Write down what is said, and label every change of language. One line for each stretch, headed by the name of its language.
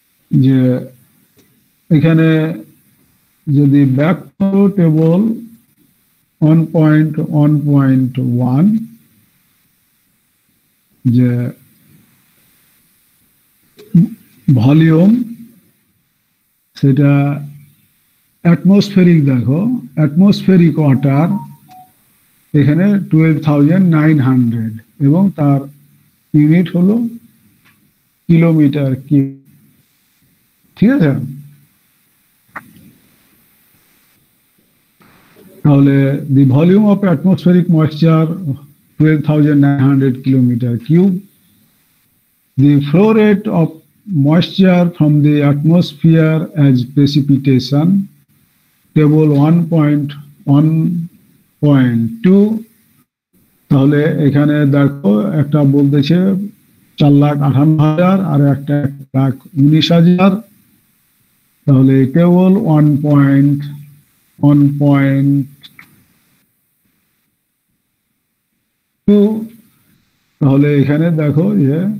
Bangla: যে এখানে যদি ব্যাক করো টেবল 1.1.1, যে ভলিউম সেটা অ্যাটমসফেরিক, দেখো অ্যাটমসফেরিক ওয়াটার এখানে 12,900 এবং তার ইউনিট হলো কিলোমিটার কিউব। ঠিক আছে, তাহলে
English: The volume of atmospheric moisture 12,900 kilometer cube. The flow rate of moisture from the atmosphere as precipitation, table 1.1.2.
Bangla: তাহলে এখানে দেখো একটা বলতেছে 4,58,000 আর একটা 1,19,000। তাহলে টেবল 1.1.2, তাহলে এখানে দেখো যে